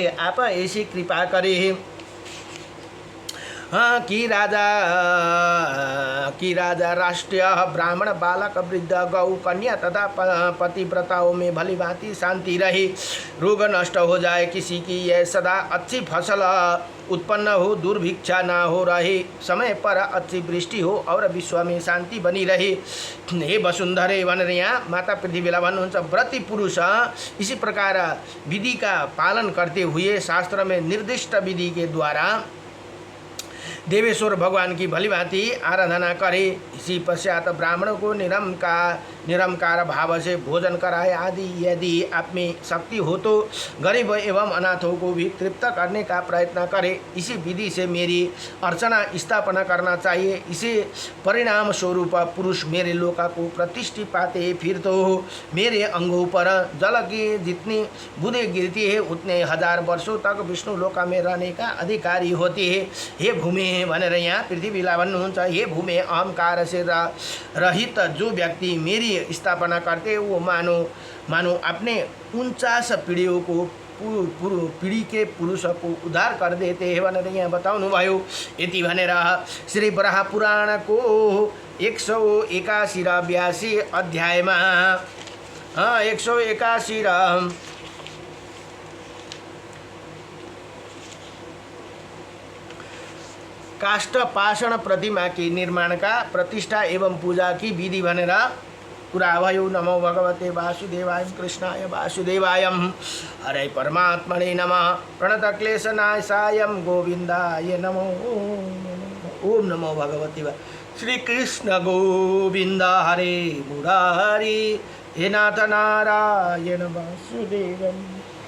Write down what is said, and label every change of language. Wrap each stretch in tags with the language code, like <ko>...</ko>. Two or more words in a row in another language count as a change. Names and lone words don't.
<hi>आप ऐसी कृपा करे कि राजा राष्ट्रीय ब्राह्मण बालक वृद्ध गौ कन्या तथा पतिव्रताओं में भली भांति शांति रहे। रोग नष्ट हो जाए। किसी की यह सदा अच्छी फसल उत्पन्न हो, दुर्भिक्षा ना हो रहे, समय पर अच्छी वृष्टि हो और विश्व में शांति बनी रहे।</hi> <ne>हे वसुंधरे भनेर यहाँ माता पृथ्वीलाई भन्नुहुन्छ।</ne> <hi>व्रती पुरुष इसी प्रकार विधि का पालन करते हुए शास्त्र में निर्दिष्ट विधि के द्वारा देवेश्वर भगवान की भली भांति आराधना करे। इसी पश्चात ब्राह्मणों को निरंकार भाव से भोजन कराए। आदि यदि आप में शक्ति हो तो गरीब एवं अनाथों को भी तृप्त करने का प्रयत्न करे। इसी विधि से मेरी अर्चना स्थापना करना चाहिए। इसे परिणाम स्वरूप पुरुष मेरे लोका को प्रतिष्ठित पाते। फिर तो मेरे अंगों पर जल की जितनी बूंदें गिरती है उतने हजार वर्षों तक विष्णु लोका में रहने का अधिकारी होती है।</hi> <ne>हे भूमि भनेर यहाँ पृथ्वीलाई भन्नुहुन्छ।</ne> <hi>हे भूमि अहंकार से रहित जो व्यक्ति मेरी स्थापना करते वो मानो अपने 49 पीढ़ियों को पीढ़ी के पुरुष को उद्धार कर देते हैं</hi> <ne>भनेर यहाँ बताउनु भयो। यति भनेर श्री वराह पुराण को 181 र 82 अध्यायमा 181 र काष्ठ पाषाण</ne> <hi>प्रतिमा की निर्माण का प्रतिष्ठा एवं पूजा की विधि</hi> <ne>भनेर कुरा भयो।</ne> <sa>नमो भगवते वासुदेवाय कृष्णाय वासुदेवाय हरे परमात्मने नमः। प्रणत क्लेशनाशाय गोविंदाय नमो। ओम नमो भगवते श्री कृष्ण गोविंद हरे मुरारी हे नाथ नारायण वासुदेवम।</sa>